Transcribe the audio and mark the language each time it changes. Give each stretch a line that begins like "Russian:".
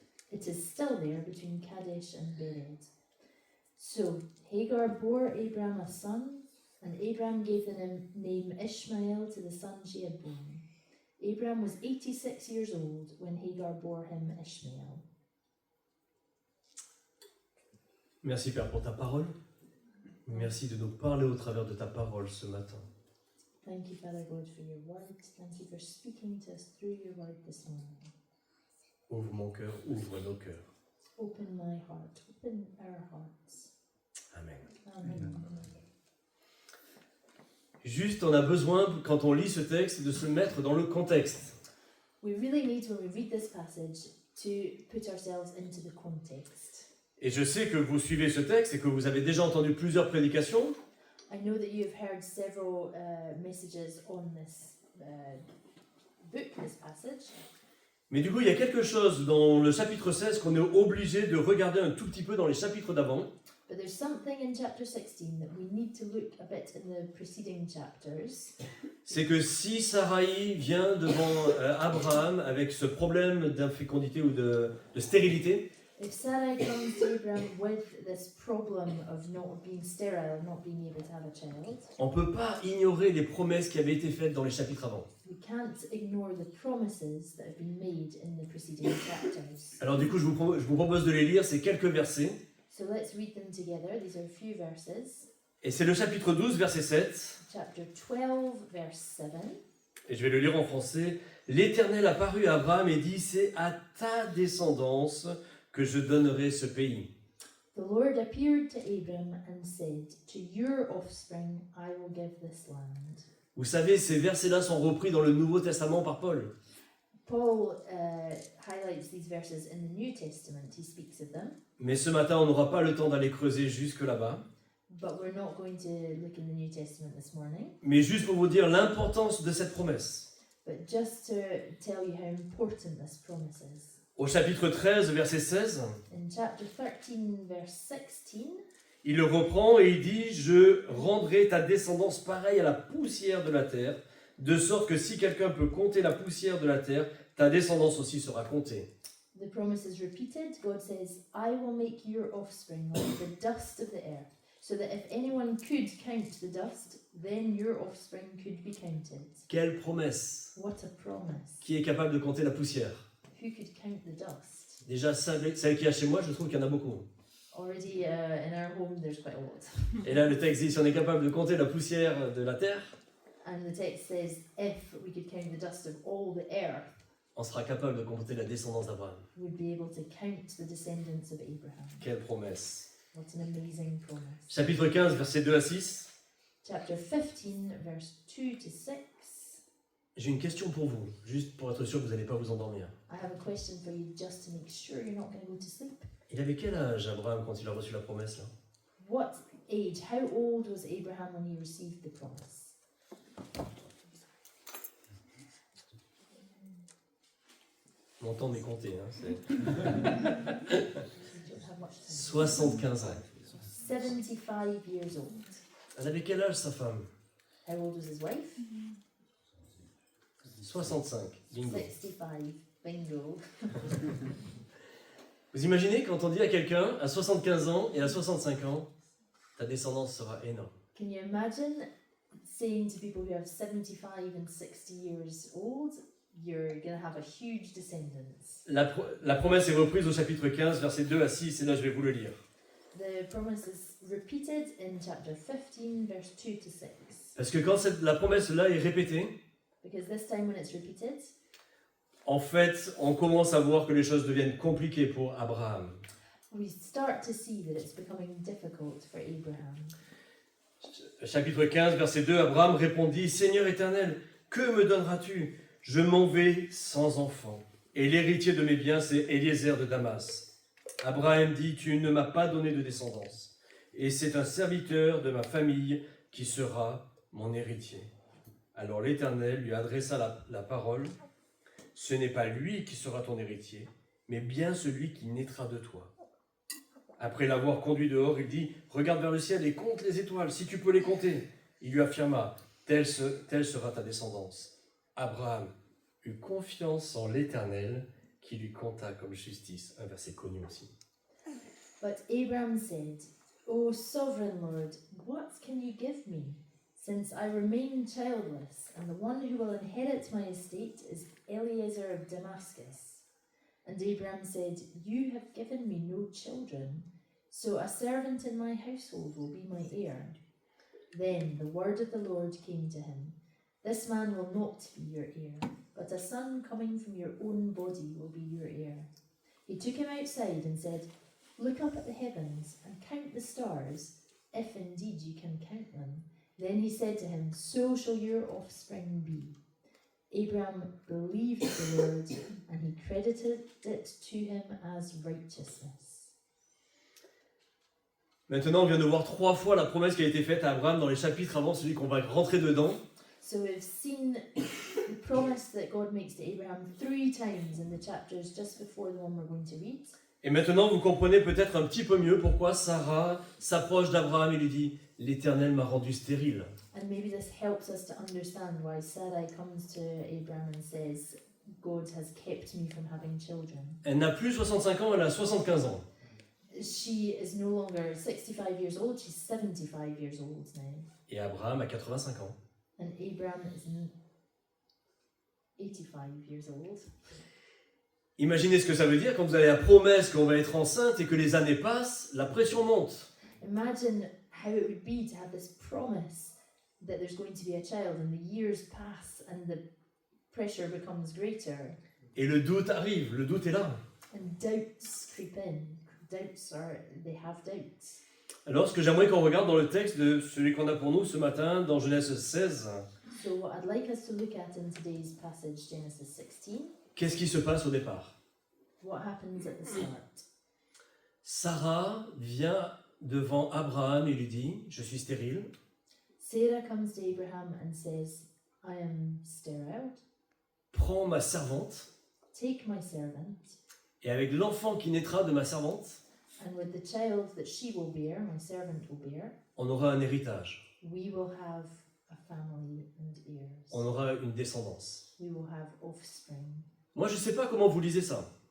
English: It is still there between Kadesh and Bered. So Hagar bore Abram a son, and Abram gave the name Ishmael to the son she had born. Abram was 86 years old when Hagar bore him Ishmael.
French: Merci Père pour ta parole. Merci de nous parler au travers de ta parole ce matin.
English: Thank you, Father God, for your word. Thank you for speaking to us through your word this morning.
French: Ouvre mon cœur, ouvre nos cœurs.
English: Open my heart, open our hearts. Amen. Amen.
French: Juste, on a besoin, quand on lit ce texte, de se mettre dans le contexte.
English: We really need, when we read this passage, to put ourselves into the context.
French: Et je sais que vous suivez ce texte et que vous avez déjà entendu plusieurs prédications.
English: I know that you have heard several messages on this book, this passage.
French: Mais du coup, il y a quelque chose dans le chapitre 16 qu'on est obligé de regarder un tout petit peu dans les chapitres d'avant.
English: But there's something in chapter 16 that we need to look a bit in the preceding chapters.
French: C'est que si Sarai vient devant Abraham avec ce problème d'infécondité ou de stérilité,
English: If Sarai comes to Abraham with this problem of not being sterile, not being able to have a child,
French: on ne peut pas ignorer les promesses qui avaient été faites dans les chapitres avant.
English: we can't ignore the promises that have been made in the preceding chapters.
French: Alors du coup, je vous propose de les lire, c'est quelques versets.
English: So let's read them together. These are a few verses.
French: Et c'est le chapitre 12, verset 7.
English: Chapter 12, verse 7.
French: Et je vais le lire en français. L'Éternel apparut à Abraham et dit, c'est à ta descendance que je donnerai ce pays.
English: The Lord appeared to Abram and said, "To your offspring I will give this land."
French: Vous savez, ces versets-là sont repris dans le Nouveau Testament par Paul.
English: Paul highlights these verses in the New Testament. He speaks of them.
French: Mais ce matin, on n'aura pas le temps d'aller creuser jusque là-bas.
English: But we're not going to look in the New Testament this morning.
French: Mais juste pour vous dire l'importance de cette promesse.
English: But just to tell you how important this promise is.
French: Au chapitre 13, verset 16,
English: In chapter 13, verse 16,
French: il le reprend et il dit « Je rendrai ta descendance pareille à la poussière de la terre, de sorte que si quelqu'un peut compter la poussière de la terre, ta descendance aussi sera comptée. »
English: the promise is repeated. God says, "I will make your offspring like the dust of the earth, so that if anyone could count the dust, then your offspring could be counted."
French: Quelle promesse!
English: What a promise.
French: Qui est capable de compter la poussière?
English: Who could count the dust?
French: Déjà, celle qu'il y a chez moi, je trouve qu'il y en a beaucoup.
English: Already in our home, there's quite a lot.
French: Et là, le texte dit, si on est capable de compter la poussière de la terre,
English: And the text says, if we could count the dust of all the earth,
French: on sera capable de compter la descendance d'Abraham.
English: we'd be able to count the descendants of Abraham.
French: Quelle promesse!
English: What an amazing promise.
French: Chapitre 15, versets 2 à 6.
English: Chapter 15, verse 2 to 6.
French: J'ai une question pour vous, juste pour être sûr que vous n'allez pas vous endormir.
English: I have a question for you just to make sure you're not going to go to sleep.
French: Il avait quel âge, Abraham, quand il a reçu la promesse là?
English: What age, how old was Abraham when he received the promise?
French: Mon temps m'est compté, hein, c'est
English: You don't have much time.
French: 75 ans.
English: 75 years old.
French: Elle avait quel âge, sa femme?
English: How old was his wife?
French: 65. Bingo.
English: 65. Bingo.
French: Vous imaginez quand on dit à quelqu'un, à 75 ans et à 65 ans, ta descendance sera énorme.
English: Can you imagine saying to people who have 75 and 60 years old, you're going to have a huge descendants?
French: La promesse est reprise au chapitre 15, versets 2 à 6, et là je vais vous le lire.
English: The promise is repeated in chapter 15, verse 2 to 6.
French: Parce que quand la promesse-là est répétée,
English: Because this time when it's repeated,
French: en fait, on commence à voir que les choses deviennent compliquées pour Abraham.
English: we start to see that it's becoming difficult for Abraham.
French: Chapitre 15, verset 2, Abraham répondit, « Seigneur éternel, que me donneras-tu? Je m'en vais sans enfant. Et l'héritier de mes biens, c'est Eliezer de Damas. » Abraham dit, « Tu ne m'as pas donné de descendance, et c'est un serviteur de ma famille qui sera mon héritier. » Alors l'Éternel lui adressa la parole, « Ce n'est pas lui qui sera ton héritier, mais bien celui qui naîtra de toi. » Après l'avoir conduit dehors, il dit, « Regarde vers le ciel et compte les étoiles, si tu peux les compter. » Il lui affirma, « Telle sera ta descendance. » Abraham eut confiance en l'Éternel qui lui compta comme justice. Un verset connu aussi.
English: But Abram said, O sovereign Lord, what can you give me, since I remain childless, and the one who will inherit my estate is Eliezer of Damascus? And Abram said, You have given me no children, so a servant in my household will be my heir. Then the word of the Lord came to him, This man will not be your heir, but a son coming from your own body will be your heir. He took him outside and said, Look up at the heavens and count the stars, if indeed you can count them. Then he said to him, So shall your offspring be. Abram believed the Lord, and he credited it to him as righteousness.
French: Maintenant, on vient de voir 3 fois la promesse qui a été faite à Abraham dans les chapitres avant celui qu'on va rentrer dedans.
English: So we've seen the promise that God makes to Abraham 3 times in the chapters just before the one we're going to read.
French: Et maintenant, vous comprenez peut-être un petit peu mieux pourquoi Sarah s'approche d'Abraham et lui dit « L'Éternel m'a rendu stérile. »
English: And maybe this helps us to understand why Sarai comes to Abraham and says, God has kept me from having children.
French: Elle n'a plus 65 ans, elle a 75 ans.
English: She is no longer 65 years old, she's 75 years old now.
French: Et Abraham a 85 ans.
English: And Abraham is 85 years old.
French: Imaginez ce que ça veut dire quand vous avez la promesse qu'on va être enceinte et que les années passent, la pression monte.
English: Imagine how it would be to have this promise that there's going to be a child and the years pass and the pressure becomes greater.
French: Et le doute arrive, le doute est là.
English: And doubts creep in. They have doubts.
French: Alors, ce que j'aimerais qu'on regarde dans le texte de celui qu'on a pour nous ce matin, dans Genèse 16,
English: So what I'd like us to look at in today's passage, Genesis 16,
French: qu'est-ce qui se passe au départ?
English: what happens at the start?
French: Sarah vient devant Abraham et lui dit « Je suis stérile.
English: Sarah comes to Abraham and says, I am sterile.
French: Prends ma servante
English: Take my servant,
French: et avec l'enfant qui naîtra de ma servante,
English: and with the child that she will bear, my servant will bear,
French: on aura un héritage,
English: we will have a family and heirs.
French: on aura une descendance.
English: We will have offspring. »
French: Moi, je ne sais pas comment vous lisez ça.